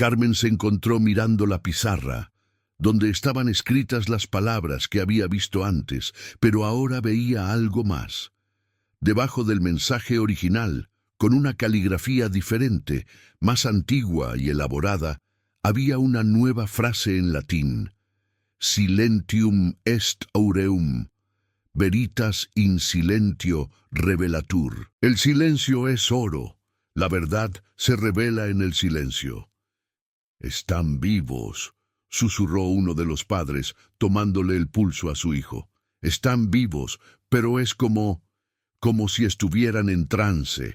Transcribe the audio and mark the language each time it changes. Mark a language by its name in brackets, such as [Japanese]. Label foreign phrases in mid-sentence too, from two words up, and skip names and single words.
[Spanish] Carmen se encontró mirando la pizarra, donde estaban escritas las palabras que había visto antes, pero ahora veía algo más. Debajo del mensaje original, con una caligrafía diferente, más antigua y elaborada, había una nueva frase en latín: [Latin] Silentium est aureum, veritas in silentio revelatur. [Spanish] El silencio es oro, la verdad se revela en el silencio. «Están vivos», susurró uno de los padres, tomándole el pulso a su hijo. «Están vivos, pero es como si estuvieran en trance».